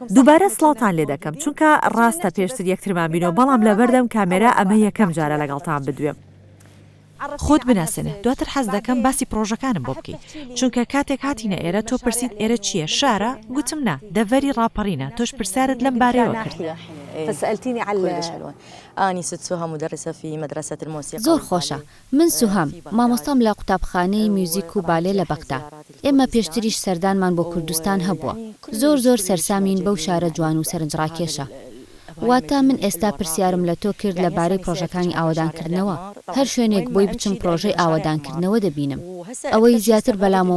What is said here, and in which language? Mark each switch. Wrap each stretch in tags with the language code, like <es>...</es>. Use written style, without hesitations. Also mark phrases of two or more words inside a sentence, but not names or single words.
<ckb>دووبارە سڵاتان لێ دەکەم چونکە ڕاستە پێشتر یەکترمان بینەوە بەڵام لە بەردەم کامێرا ئەمە یەکەم جارە لەگەڵتان بدوێم. خۆت بناسنێ دواتر حەز دەکەم باسی پرۆژەکانم بۆ بکەیت چونکە کاتێک هاتینە ئێرە تۆ پرسیت ئێرە چییە شارە گوتم نا دەڤەری ڕاپەڕینە تۆش پرسیارت لەم بارەوە کرد.</ckb> <ar>فسألتيني على أني ست سهام مدرسة في مدرسة الموسيقى.</ar> <ckb>زۆر خۆشە من سوهام مامۆستام لە قوتابخانەی میوزیک و بالێ لە بەغدا. ئێمە پێشتریش سەردانمان بۆ کوردستان هەبووە زۆر سەرسامین بەو شارە جوان و سەرنجڕاکێشە. واتە من ئێستا پرسیارم لە تۆ کرد لەبارەی پرۆژەکانی ئاوەدانکردنەوە هەر شوێنێک بۆی بچم پرۆژەی ئاوەدانکردنەوە دەبینم ئەوەی زیاتر بەلامەوە</ckb>